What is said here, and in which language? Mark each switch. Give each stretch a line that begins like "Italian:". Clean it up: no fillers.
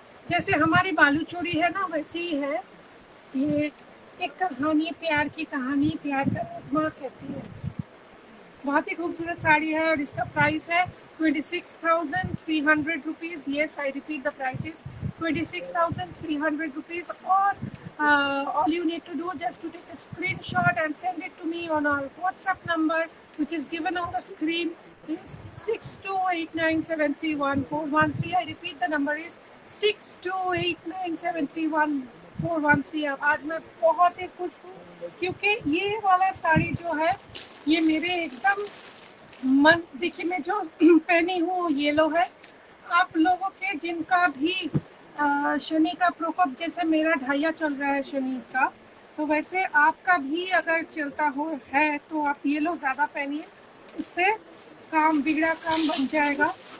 Hindi: जैसे हमारी बालू चूड़ी है ना, वैसे ही है ये एक कहानी, प्यार की कहानी, प्यार का माँ कहती है। बहुत ही खूबसूरत साड़ी है और इसका प्राइस है 26,300 rupees.
English: Yes, I repeat, the price is 26,300 rupees. और all you need to do just to take a screenshot and send it to me on our WhatsApp number, which is given on the screen, is 6289731413. I repeat, the number is 6289731413.
Hindi: आज मैं बहुत ही खुश हूँ क्योंकि ये वाला साड़ी जो है ये मेरे एकदम मन, देखिए मैं जो पहनी हूँ येलो है। आप लोगों के जिनका भी शनि का प्रकोप, जैसे मेरा ढाइया चल रहा है शनि का, तो वैसे आपका भी अगर चलता हो है तो आप येलो ज़्यादा पहनिए, उससे काम बिगड़ा काम बन जाएगा।